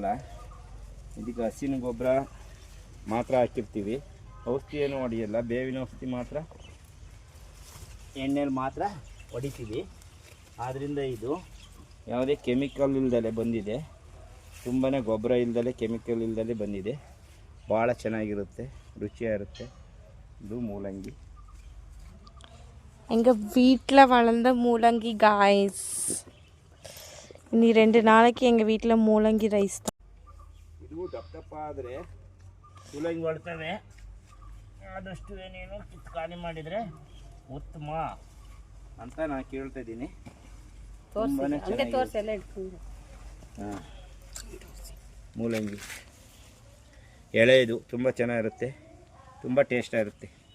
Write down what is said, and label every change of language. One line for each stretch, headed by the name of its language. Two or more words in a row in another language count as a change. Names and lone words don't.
Kannada: ಇದಕ್ಕೆ ಹಸಿನ ಗೊಬ್ಬರ ಮಾತ್ರ ಹಾಕಿರ್ತೀವಿ. ಔಷಧಿ ಏನು ಹೊಡೆಯಲ್ಲ. ಬೇವಿನ ಔಷಧಿ ಮಾತ್ರ ಎಣ್ಣೆಲಿ ಮಾತ್ರ ಹೊಡಿತೀವಿ. ಆದ್ದರಿಂದ ಇದು ಯಾವುದೇ ಕೆಮಿಕಲ್ ಇಲ್ದಲೆ ಬಂದಿದೆ. ತುಂಬಾ ಗೊಬ್ಬರ ಇಲ್ದಲೆ ಕೆಮಿಕಲ್ ಇಲ್ದಲೆ ಬಂದಿದೆ. ಭಾಳ ಚೆನ್ನಾಗಿರುತ್ತೆ,
Tamil: ருச்சியாக இது ಮೂಲಂಗಿ. எங்கள் வீட்டில் வளர்ந்த மூலங்கி காய்ஸ். இனி 2 நாளைக்கு எங்கள் வீட்டில்
Kannada: ಮೂಲಂಗಿ ರೈಸ್. ಇದು ದಪ್ಪ ಆದರೆ ಮೂಲಂಗಿ ಹೊಡ್ತವೆ. ಆದಷ್ಟು ಏನೇನು ಕಿತ್ತು ಖಾಲಿ ಮಾಡಿದರೆ ಉತ್ತಮ ಅಂತ ನಾನು ಕೇಳ್ತಾ ಇದ್ದೀನಿ. ಹಾಂ, ಮೂಲಂಗಿ ಎಳೆದು ತುಂಬ ಚೆನ್ನಾಗಿರುತ್ತೆ, ತುಂಬ ಟೇಸ್ಟಾಗಿರುತ್ತೆ.